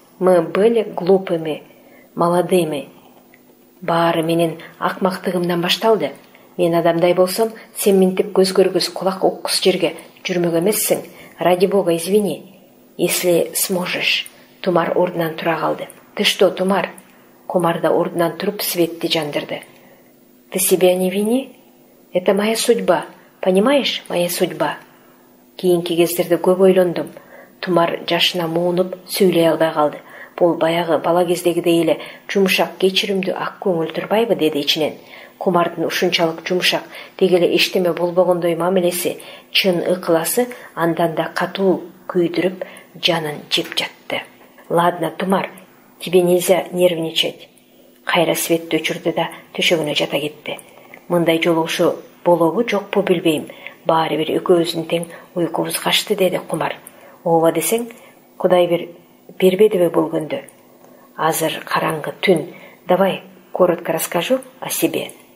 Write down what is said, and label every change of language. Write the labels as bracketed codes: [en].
[ru] Мы были глупыми, молодыми. [ky] Баары менин акмактыгымдан башталды. Мен адамдай болсом, сен мынтип көз көргүз, кулак уккус жерге жүрмөк эмессиң. [ru] Ради бога, извини. Если сможешь. [ky] Тумар ордунан тура калды. [ru] Ты что, Тумар? [ky] Кумар да ордунан туруп светти жандырды. [ru] Ты себя не вини? Это моя судьба. Понимаешь, моя судьба. [ky] Кийинки кездерде көп ойлондум. Тумар жашына муунуп сүйлөй албай калды. Бул баягы бала кездегидей эле жумшак, кечиримдүү, ак көңүл турбайбы, деди ичинен. Кумардын ушунчалык жумшак, дегеле эчтеме болбогондой мамилеси, чын ыкыласы андан да катуу күйдүрүп, жанын жеп жатты. [ru] Ладно, Тумар, тебе нельзя нервничать. [ky] Кайра светти өчүрдү да төшөгүнө жата кетти. Мындай жолу ушу болобу жокпу билбейм. Баары бир экөөбүздүн тең уйкубуз качты, деди Кумар. Ооба десең, Кудай бир бербедиби бул күндү? Азыр караңгы түн. [ru] Давай, коротко расскажу о себе.